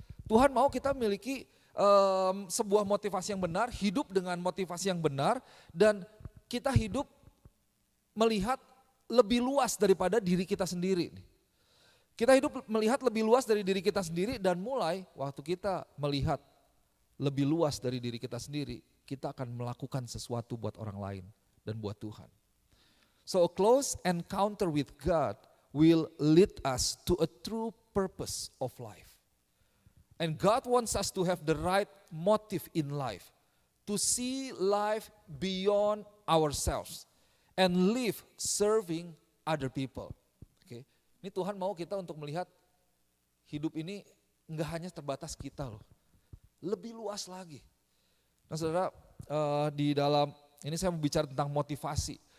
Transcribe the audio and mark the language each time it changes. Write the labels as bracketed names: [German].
[Indonesian] Tuhan mau kita memiliki sebuah motivasi yang benar, hidup dengan motivasi yang benar, dan kita hidup melihat lebih luas daripada diri kita sendiri. Kita hidup melihat lebih luas dari diri kita sendiri, dan mulai waktu kita melihat lebih luas dari diri kita sendiri, kita akan melakukan sesuatu buat orang lain dan buat Tuhan. [English] So a close encounter with God will lead us to a true purpose of life. And God wants us to have the right motive in life, to see life beyond ourselves and live serving other people. Okay. [Indonesian] Ini Tuhan mau kita untuk melihat hidup ini enggak hanya terbatas kita loh, lebih luas lagi. Nah saudara, di dalam ini saya mau bicara tentang motivasi.